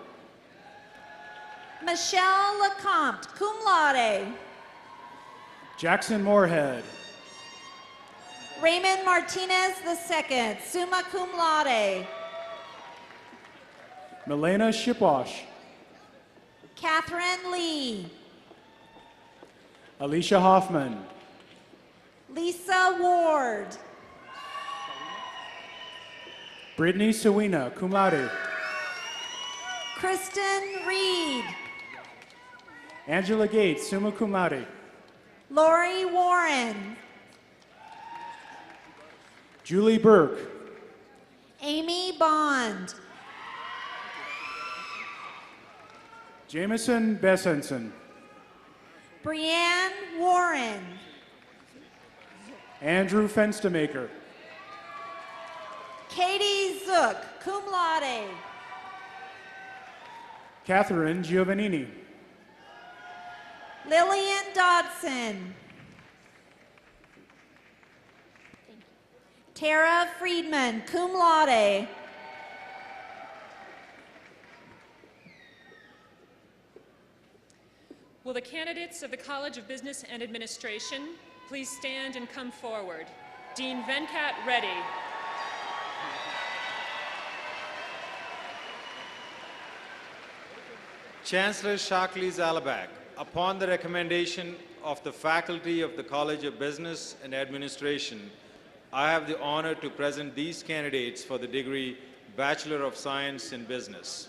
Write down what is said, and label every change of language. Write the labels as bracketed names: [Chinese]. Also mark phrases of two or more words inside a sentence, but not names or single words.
[English] Michelle Lecomte, [Latin] cum laude. [English] Jackson Moorhead. Raymond Martinez II, [Latin] summa cum laude. [English] Milena Shipwash. Catherine Lee. Alicia Hoffman. Lisa Ward. Brittany Sawina, [Latin] cum laude. [English] Kristen Reed. Angela Gates, [Latin] summa cum laude. [English] Lori Warren. Julie Burke. Amy Bond. Jameson Bessenson. Brianne Warren. Andrew Fenstermaker. Katie Zook, [Latin] cum laude. [English] Catherine Giovannini. Lillian Dodson. Tara Friedman, [Latin] cum laude. [English] Will the candidates of the College of Business and Administration please stand and come forward? Dean Venkat Reddy. Chancellor Shockley Zalabak, upon the recommendation of the faculty of the College of Business and Administration, I have the honor to present these candidates for the degree Bachelor of Science in Business.